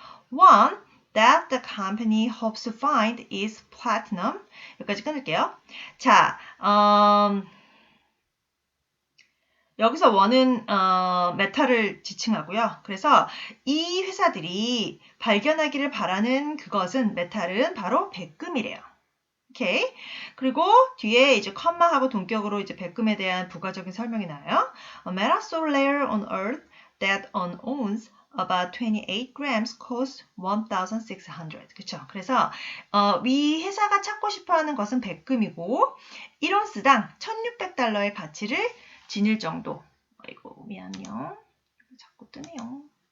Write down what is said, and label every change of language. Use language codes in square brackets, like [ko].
[en] One that the company hopes to find is platinum. [ko] 여기까지 끊을게요. 자, 여기서 원은 메탈을 지칭하고요. 그래서 이 회사들이 발견하기를 바라는 그것은 메탈은 바로 백금이래요. 오케이. 그리고 뒤에 이제 컴마하고 동격으로 이제 백금에 대한 부가적인 설명이 나와요. [en] A metal so rare on Earth that an ounce about 28 grams costs 1,600. [ko] 그쵸? 그래서 이 회사가 찾고 싶어하는 것은 백금이고 1온스당 1,600달러의 가치를 지닐 정도. 아이고 미안해요. 자꾸 뜨네요.